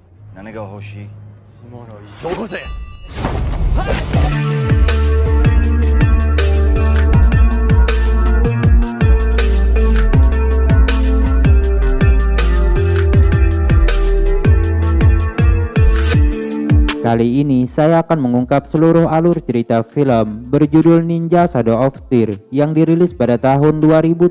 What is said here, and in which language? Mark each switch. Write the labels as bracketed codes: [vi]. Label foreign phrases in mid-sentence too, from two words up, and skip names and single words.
[ja] 何が欲しい？物よこせ。 [id] Kali ini saya akan mengungkap seluruh alur cerita film berjudul Ninja Shadow of Tear yang dirilis pada tahun 2013.